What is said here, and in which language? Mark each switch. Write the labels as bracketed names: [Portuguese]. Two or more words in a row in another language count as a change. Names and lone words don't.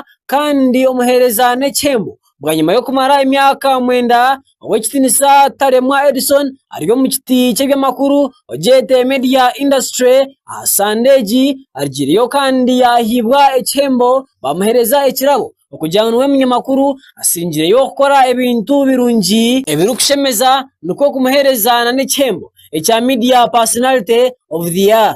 [Nyankole] kandi omuhereza n'ekembo bwanyuma yo kumara imyaka mwenda Owekitinisa Talemwa Edison ariyo mu kiti cy'ebyamakuru ojete [English] media industry [Nyankole] asandeji arigiriyo kandi yahibwa ekembo bamuhereza ekirabo okujyanwe munyamakuru asingireyo gukora ebintu birungi ebirukushemeza nuko kumuhereza na n'ekembo ekya [English] media personality of the year.